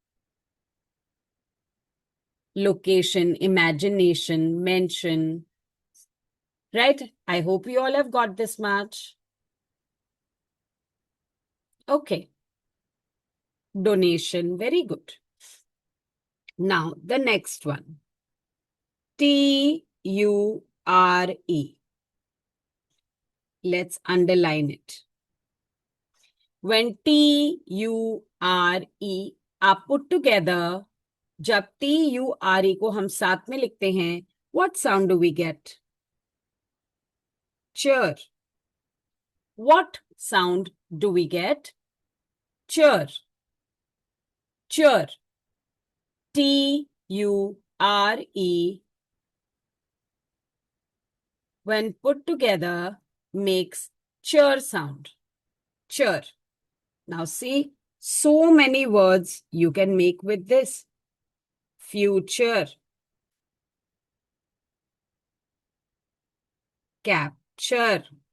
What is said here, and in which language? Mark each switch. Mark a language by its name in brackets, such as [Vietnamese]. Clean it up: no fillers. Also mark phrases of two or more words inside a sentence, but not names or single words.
[English] Location, imagination, mention. Right? I hope you all have got this much. Okay. Donation. Very good. Now, the next one. T-U-R-E. Let's underline it. When T-U-R-E are put together, [Hindi] जब T-U-R-E को हम साथ में लिखते हैं, [English] what sound do we get? Chur. What sound do we get? Chur. Chur. T-U-R-E when put together makes chur sound. Chur. Now see, so many words you can make with this. Future. Capture.